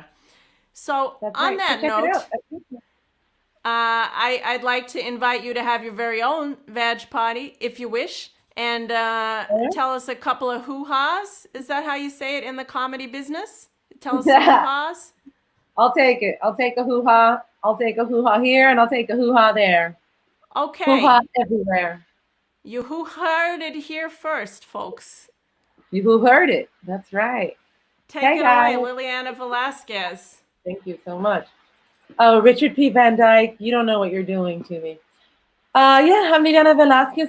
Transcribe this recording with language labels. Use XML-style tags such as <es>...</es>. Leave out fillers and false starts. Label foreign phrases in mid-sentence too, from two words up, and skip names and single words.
<en>So on that note, I'd like to invite you to have your very own vag party, if you wish, and tell us a couple of hoo-has. Is that how you say it in the comedy business? Tell us some hoo-has. I'll take it. I'll take a hoo-ha. I'll take a hoo-ha here, and I'll take a hoo-ha there. Okay. Hoo-ha everywhere. You who heard it here first, folks. You who heard it. That's right. Take it away, Liliana Velasquez. Thank you so much. Oh, Richard P. Van Dyke, you don't know what you're doing to me. Yeah, I'm Liliana Velasquez.</en>